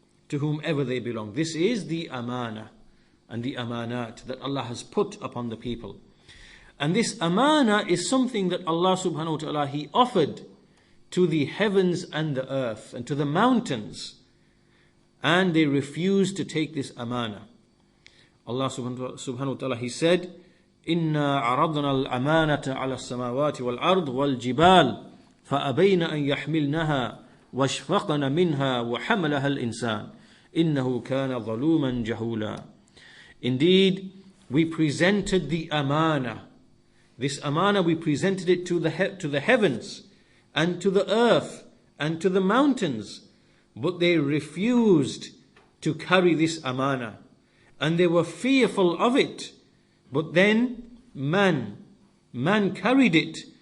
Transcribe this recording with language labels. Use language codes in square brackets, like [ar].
[en] To whomever they belong. This is the amana and the amanat that Allah has put upon the people. And this amana is something that Allah subhanahu wa ta'ala, He offered to the heavens and the earth and to the mountains. And they refused to take this amana. Allah subhanahu wa ta'ala, He said, [ar] إِنَّا عَرَضْنَا الْأَمَانَةَ عَلَى السَّمَاوَاتِ وَالْأَرْضِ وَالْجِبَالِ فَأَبَيْنَ أَن يَحْمِلْنَهَا وَاشْفَقْنَ مِنْهَا وَحَمَلَهَا الْإِنسَانِ إِنَّهُ كَانَ ظَلُومًا جَهُولًا. [en] Indeed, we presented the amana. This amana, we presented it to the heavens and to the earth and to the mountains. But they refused to carry this amana. And they were fearful of it. But then man carried it.